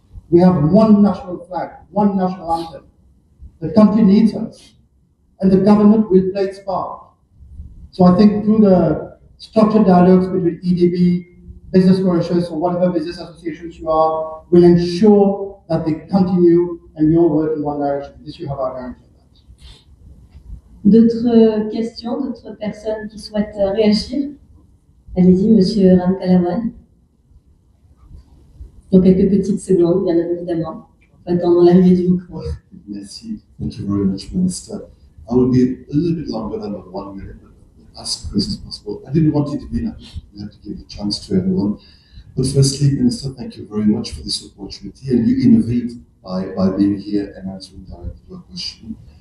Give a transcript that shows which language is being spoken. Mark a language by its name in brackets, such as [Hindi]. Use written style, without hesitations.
[English] We have one national flag, one national anthem. The country needs us, and the government will play its part. So I think through the structured dialogues between EDB, Business Mauritius, or whatever business associations you are, will ensure that they continue and we all work in one direction. This you have our guarantee on that. [French] D'autres questions, d'autres personnes qui souhaitent réagir? Allez-y, monsieur Ramkalawan. Dans quelques petites secondes, bien évidemment, en attendant l'arrivée du micro. Merci. [English] Thank you very much, Minister. I will be a little bit longer than 1 minute, but as quick as possible. I didn't want it to be enough. We have to give the chance to everyone. But firstly, Minister, thank you very much for this opportunity, and you innovate by being here and answering directly to a question.